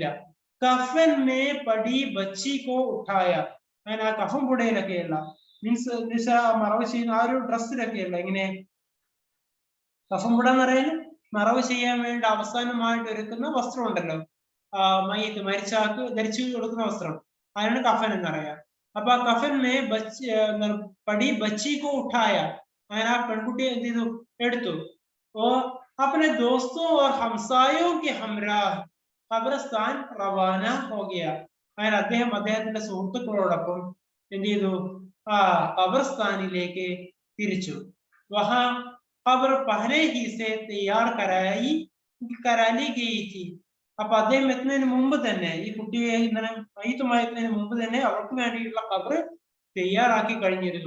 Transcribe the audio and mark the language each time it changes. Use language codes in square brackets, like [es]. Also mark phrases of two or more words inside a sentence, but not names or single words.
[hi] कफ़न में पड़ी बच्ची को उठाया, [ml] അങ്ങനെ ആ കഫൻ പുടയിലൊക്കെയുള്ള മീൻസ് മറവ് ചെയ്യുന്ന ആ ഒരു ഡ്രസ്സിലൊക്കെയുള്ള, ഇങ്ങനെ കഫൻ പുട എന്ന് പറയുന്നത് മറവ് ചെയ്യാൻ വേണ്ടി അവസാനമായിട്ട് ഒരുക്കുന്ന വസ്ത്രം ഉണ്ടല്ലോ, മയ്യത്ത് മരിച്ചാക്ക് ധരിച്ചു കൊടുക്കുന്ന വസ്ത്രം, അതിനാണ് കഫൻ എന്ന് പറയാ. അപ്പൊ ആ [hi] कफ़न में पड़ी बच्ची को उठाया, [ml] അങ്ങനെ ആ പെൺകുട്ടിയെ എന്ത് ചെയ്തു? [hi] എടുത്തു. ഓ अपने दोस्तों और हमसायों के हमरा क़ब्रिस्तान रवाना हो गया. [ml] അങ്ങനെ അദ്ദേഹം അദ്ദേഹത്തിന്റെ സുഹൃത്തുക്കളോടൊപ്പം എന്ത് ചെയ്തു? ഖബർസ്ഥാനിലേക്ക് തിരിച്ചു. [hi] वहाँ क़ब्र पहले ही से तैयार करा ली गई थी. [ml] അപ്പൊ അദ്ദേഹം എത്തുന്നതിന് മുമ്പ് തന്നെ, ഈ കുട്ടിയെ ഇങ്ങനെ മയ്യത്തുമായെത്തുന്നതിന് മുമ്പ് തന്നെ അവർക്ക് വേണ്ടിയിട്ടുള്ള ഖബർ തയ്യാറാക്കി കഴിഞ്ഞിരുന്നു.